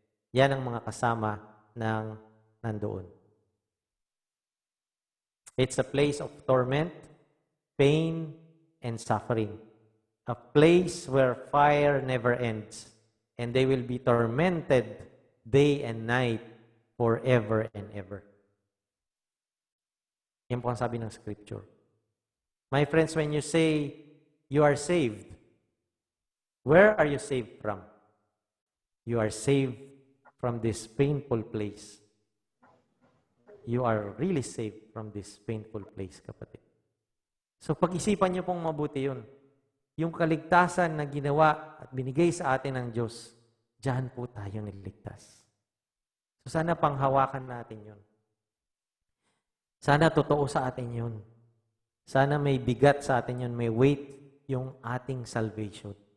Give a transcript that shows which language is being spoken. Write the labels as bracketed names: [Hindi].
[Filipino] Yan ang mga kasama ng nandoon. [English] It's a place of torment, pain, and suffering. A place where fire never ends, and they will be tormented day and night forever and ever. [Filipino] Yan po ang sabi ng Scripture. [English] My friends, when you say you are saved, where are you saved from? You are saved from this painful place. You are really saved from this painful place, kapatid. [Filipino] So pag-isipan niyo pong mabuti yun. Yung kaligtasan na ginawa at binigay sa atin ng Diyos, diyan po tayo niligtas. [English] So sana panghawakan natin yun. [Filipino] Sana totoo sa atin yun. Sana may bigat sa atin yun, may weight yung ating salvation.